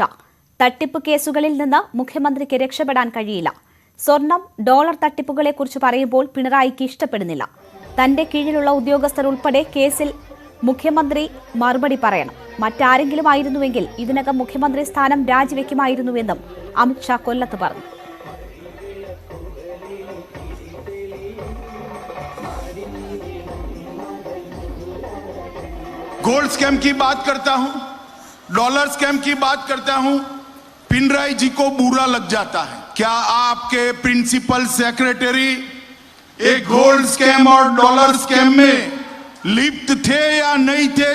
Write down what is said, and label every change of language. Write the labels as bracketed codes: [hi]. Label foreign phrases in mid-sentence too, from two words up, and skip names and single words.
[ml] തട്ടിപ്പ് കേസുകളിൽ നിന്ന് മുഖ്യമന്ത്രിക്ക് രക്ഷപ്പെടാൻ കഴിയില്ല. സ്വർണം, ഡോളർ തട്ടിപ്പുകളെക്കുറിച്ച് പറയുമ്പോൾ പിണറായിക്ക് ഇഷ്ടപ്പെടുന്നില്ല. തന്റെ കീഴിലുള്ള ഉദ്യോഗസ്ഥർ ഉൾപ്പെടെ കേസിൽ മുഖ്യമന്ത്രി മറുപടി പറയണം. മറ്റാരെങ്കിലും ആയിരുന്നുവെങ്കിൽ ഇതിനകം മുഖ്യമന്ത്രി സ്ഥാനം രാജിവെക്കുമായിരുന്നുവെന്നും അമിത്ഷാ കൊല്ലത്ത് പറഞ്ഞു. [en] gold scam [hi] की बात करता हूं, [en] dollar scam [hi] की बात करता हूं, पिनराई जी को बुरा लग जाता है। क्या आपके [en] principal secretary [hi] एक [en] gold scam [hi] और [en] dollar scam [hi] में लिप्त थे या नहीं थे?